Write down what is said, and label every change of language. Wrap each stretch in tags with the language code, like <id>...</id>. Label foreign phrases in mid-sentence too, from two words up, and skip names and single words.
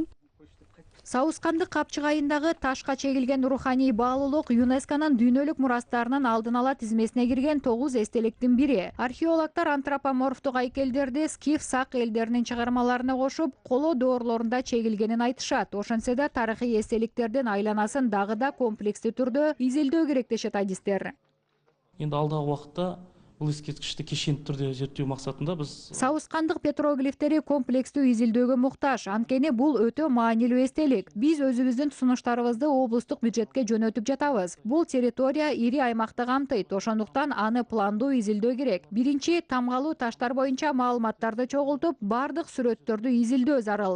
<ky>Сауыскандык капчыгайындагы ташка чегилген руханий баалуулук ЮНЕСКОнун дүйнөлүк мурастарынын алдын ала тизмесине кирген 9 эстеликтин бири. Археологдор антропоморфтук айкелдерди скиф сак элдеринин чыгармаларына кошуп, коло доорлорунда чегилгенин айтышат. Ошентсе да тарыхый эстеликтердин айланасын дагы да комплекстүү түрдө изилдөө керек дешет адистер.</ky> <kk>Енді алдағы уақытта бұл ескерткішті кешенді түрде зерттеу мақсатында біз</kk> <ky>Сауыскандык петроглифтери комплекстүү изилдөөгө муктаж. Анткени бул өтө маанилүү эстелик. Биз өзүбүздүн сунуштарыбызды облустук бюджетке жөнөтүп жатабыз. Бул территория ири аймакты камтыйт. Ошондуктан аны пландуу изилдөө керек. Биринчи, тамгалуу таштар боюнча маалыматтарды чогултуп, бардык сүрөттөрдү изилдөө зарыл.</ky>